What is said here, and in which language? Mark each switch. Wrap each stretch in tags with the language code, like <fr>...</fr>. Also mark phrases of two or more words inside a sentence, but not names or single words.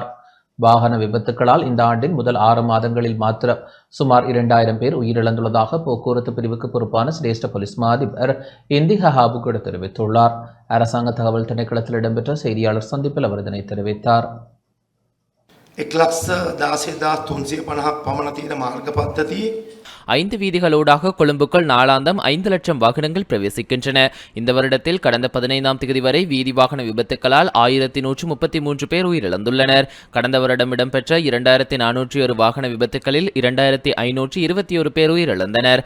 <ta>வாகன விபத்துகளால் இந்த ஆண்டின் முதல் 6 மாதங்களில் மாத்திரம் சுமார் 2000 பேர் உயிரிழந்துள்ளதாக போக்குவரத்து பிரிவுக்கு பொறுப்பான சிரேஷ்ட போலீஸ் மாதிபர் இந்திக ஹாபுகொட தெரிவித்துள்ளார். அரசாங்க தகவல் திணைக்களத்தில் இடம்பெற்ற செய்தியாளர் சந்திப்பில் அவர் இதனை தெரிவித்தார்.</ta> <si>1,16,350 පමණ තියෙන මාර්ග පද්ධතියේ</si> <ta>5 வீதிகளூடாக கொழும்புக்குள் நாளாந்தம் 5 லட்சம் வாகனங்கள் பிரவேசிக்கின்றன. இந்த வருடத்தில் கடந்த 15ஆம் தேதி வரை வீதி வாகன விபத்துக்களால் 1133 பேர் உயிரிழந்துள்ளனர். கடந்த வருடம் இடம்பெற்ற 2401 வாகன விபத்துக்களில் 2521 பேர் உயிரிழந்தனர்.</ta>